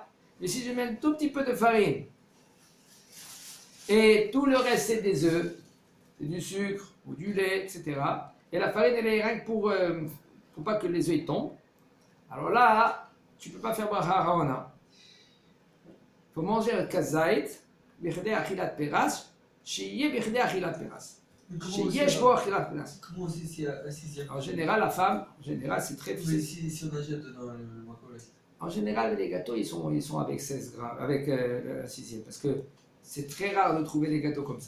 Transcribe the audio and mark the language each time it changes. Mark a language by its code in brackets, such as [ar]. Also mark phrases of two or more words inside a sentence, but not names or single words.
[fr] Mais si je mets un tout petit peu de farine et tout le reste c'est des œufs, c'est du sucre ou du lait, etc. Et la farine elle est rien que pour pas que les œufs tombent. Alors là, tu peux pas faire [he] ברכה אחרונה. [fr] Il faut manger un [he] כזית, בכדי אכילת פרס. [fr] Comment aussi s'il y a un sixième? En général, la femme, c'est très Mais difficile. si on achète dans le macro-là. En général, les gâteaux, ils sont avec 16 grammes, avec la sixième, parce que c'est très rare de trouver des gâteaux comme ça.